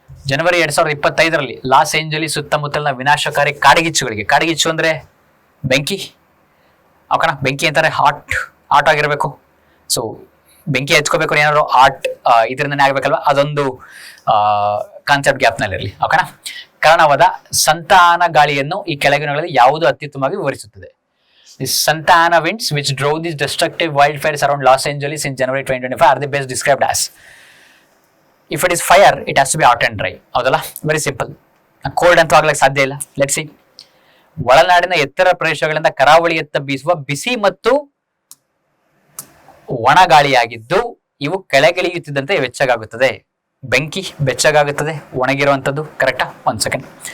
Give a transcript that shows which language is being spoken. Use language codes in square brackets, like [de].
[kn] ಜನವರಿ 2025ರಲ್ಲಿ Los Angeles ಸುತ್ತಮುತ್ತಲಿನ ವಿನಾಶಕಾರಿ ಕಾಡ್ಗಿಚ್ಚು ಅಂದ್ರೆ ಬೆಂಕಿ. ಓಕೆನಾ, ಬೆಂಕಿ ಅಂತಾರೆ ಹಾಟ್ ಆಗಿರಬೇಕು. ಸೊ ಬೆಂಕಿ ಹಚ್ಕೋಬೇಕು ಏನಾದ್ರು ಇದರಿಂದನೇ ಆಗ್ಬೇಕಲ್ವಾ, ಅದೊಂದು ಕಾನ್ಸೆಪ್ಟ್ ಗ್ಯಾಪ್ನಲ್ಲಿರಲಿ. ಓಕೆನಾ, ಕಾರಣವಾದ ಸಂತಾನ ಗಾಳಿಯನ್ನು ಈ ಕೆಳಗಿನಗಳಲ್ಲಿ ಯಾವುದು ಅತ್ಯುತ್ತಮವಾಗಿ ವಿವರಿಸುತ್ತದೆ? [en] This Santa winds which drove these destructive wildfires around Los Angeles in January 2025 are the best described as. If it is fire, it has to be hot and dry. [kn] ಹೌದಲ್ಲ, [en] Very simple. [kn] ಕೋಲ್ಡ್ ಅಂತೂ ಆಗ್ಲಿಕ್ಕೆ ಸಾಧ್ಯ ಇಲ್ಲ. [en] Let's see. [kn] ಒಳನಾಡಿನ ಎತ್ತರ ಪ್ರದೇಶಗಳಿಂದ ಕರಾವಳಿಯತ್ತ ಬೀಸುವ ಬಿಸಿ ಮತ್ತು ಒಣಗಾಳಿಯಾಗಿದ್ದು ಇವು ಕೆಳಗಿಳಿಯುತ್ತಿದ್ದಂತೆ ಬೆಚ್ಚಗಾಗುತ್ತದೆ. ಬೆಂಕಿ ಬೆಚ್ಚಗಾಗುತ್ತದೆ, ಒಣಗಿರುವಂಥದ್ದು. ಕರೆಕ್ಟಾ? 1 ಸೆಕೆಂಡ್.